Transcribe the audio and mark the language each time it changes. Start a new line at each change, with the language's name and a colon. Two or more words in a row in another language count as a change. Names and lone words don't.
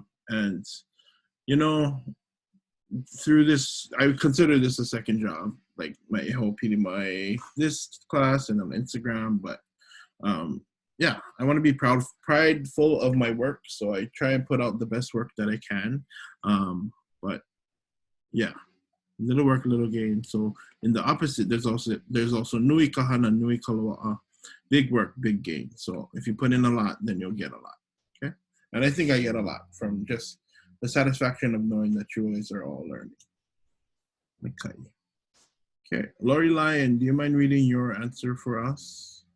English: And, you know, through this, I would consider this a second job, like my whole PDMI, this class and on Instagram, but yeah, I want to be prideful of my work, so I try and put out the best work that I can. But yeah, little work, little gain. So in the opposite, there's also
Hawaiian: nui kahana, nui kaloa'a,
English: big work, big gain. So if you put in a lot, then you'll get a lot. Okay, and I think I get a lot from just the satisfaction of knowing that you guys are all learning. Okay, Lori Lyon, do you mind reading your answer for us?